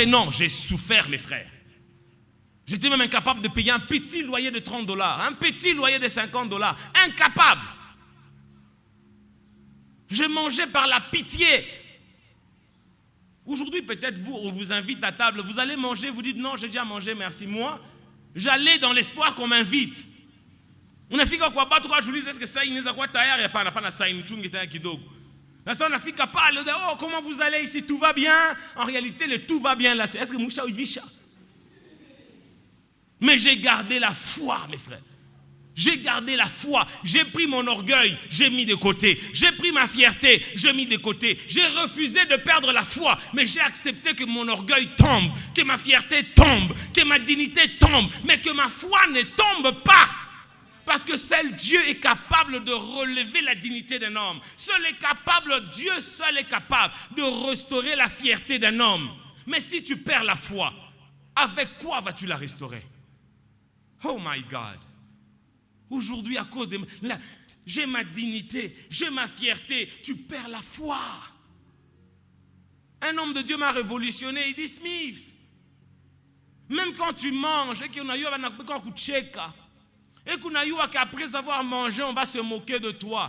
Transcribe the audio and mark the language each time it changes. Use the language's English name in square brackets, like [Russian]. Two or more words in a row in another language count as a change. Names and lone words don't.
[French] Non, j'ai souffert, mes frères. J'étais même incapable de payer un petit loyer de $30, un petit loyer de $50. Incapable. Je mangeais par la pitié. Aujourd'hui, peut-être vous, on vous invite à table, vous allez manger, vous dites non, j'ai déjà mangé, merci. Moi, j'allais dans l'espoir qu'on m'invite. [Swahili] Unafika kwa batu kwa juliza [French] est-ce que ça [Swahili] inaweza kuwa tayari? Hapana, hapana saa nichunge tena kidogo. Na sasa unafika pale, [French] oh comment vous allez ici, tout va bien? En réalité, le tout va bien là, c'est est-ce que musha uvisha? Mais j'ai gardé la foi, mes frères. J'ai gardé la foi. J'ai pris mon orgueil, j'ai mis de côté. J'ai pris ma fierté, j'ai mis de côté. J'ai refusé de perdre la foi, mais j'ai accepté que mon orgueil tombe, que ma fierté tombe, que ma dignité tombe, mais que ma foi ne tombe pas. Parce que seul Dieu est capable de relever la dignité d'un homme. Seul est capable, Dieu seul est capable de restaurer la fierté d'un homme. Mais si tu perds la foi, avec quoi vas-tu la restaurer? [English] Oh my God. [French] Aujourd'hui, à cause de... j'ai ma dignité, j'ai ma fierté. Tu perds la foi. Un homme de Dieu m'a révolutionné. Il dit, Smith, même quand tu manges, et qu'on a eu et qu'on a eu qu'après avoir mangé, on va se moquer de toi.